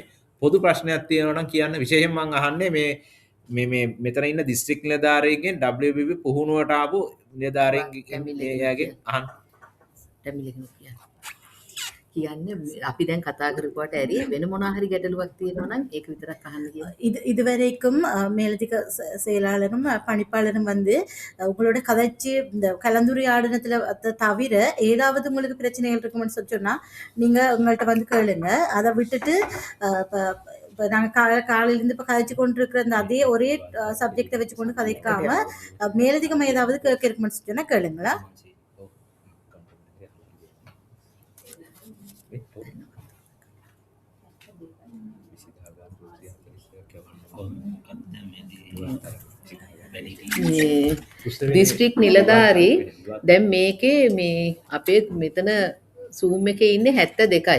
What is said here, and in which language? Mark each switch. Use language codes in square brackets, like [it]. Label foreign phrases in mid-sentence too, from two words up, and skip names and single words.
[si] පොදු ප්‍රශ්නයක් තියෙනවා නම් කියන්න විශේෂයෙන් මම අහන්නේ මේ මෙතන ඉන්න දිස්ත්‍රික් නිලධාරියෙක්ගෙන් WBB පුහුණුවට ආපු නිලධාරියෙක්ගෙන් එයාගෙන් අහන්න. කියන්නේ අපි දැන් කතා කරපුවාට ඇරි වෙන මොනවා හරි ගැටලුවක් තියෙනවා නම් ඒක විතරක් අහන්න කියලා. [ta] இதுவரைக்கும் மேலதிக செயலாளரும் பணிப்பாளரும் வந்து உங்களோட கதைச்சி இந்த கலந்துரையாடனத்துல தவிர ஏதாவது உங்களுக்கு பிரச்சனைகள் இருக்கும்னு சொல்லி சொன்னா நீங்க உங்கள்கிட்ட வந்து கேளுங்க. அதை விட்டுட்டு இப்போ நாங்கள் காலையிலேருந்து இப்போ கதைச்சு கொண்டு இருக்கிற அந்த அதே ஒரே சப்ஜெக்டை வச்சு கொண்டு கதைக்காம மேலதிகமாக ஏதாவது கேட்க இருக்குமென்னு சொல்லி சொன்னா கேளுங்களா. [si] දිස්ත්‍රික් නිලධාරී දැන් මේකේ මේ අපේ මෙතන Zoom එකේ ඉන්නේ 72යි.